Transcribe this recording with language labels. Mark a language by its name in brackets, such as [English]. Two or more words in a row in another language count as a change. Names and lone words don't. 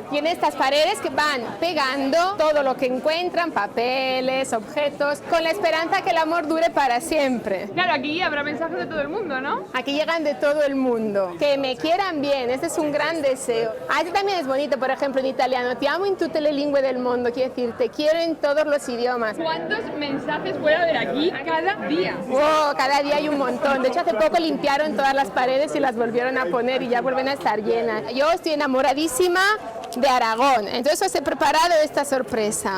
[Spanish] Y en estas paredes que van pegando todo lo que encuentran, papeles, objetos, con la esperanza que el amor dure para siempre. Claro, aquí habrá mensajes de todo el mundo, ¿no? Aquí llegan de todo el mundo. Que me quieran bien, este es un gran deseo. Este también es bonito, por ejemplo, en italiano. [Italian] Ti amo in tutte le lingue del mundo, [Spanish] quiere decir, te quiero en todos los idiomas. ¿Cuántos mensajes puede haber aquí cada día? Oh, cada día hay un montón. De hecho, hace poco limpiaron todas las paredes y las volvieron a poner y ya vuelven a estar llenas. Yo estoy enamoradísima de Aragón, entonces os he preparado esta sorpresa.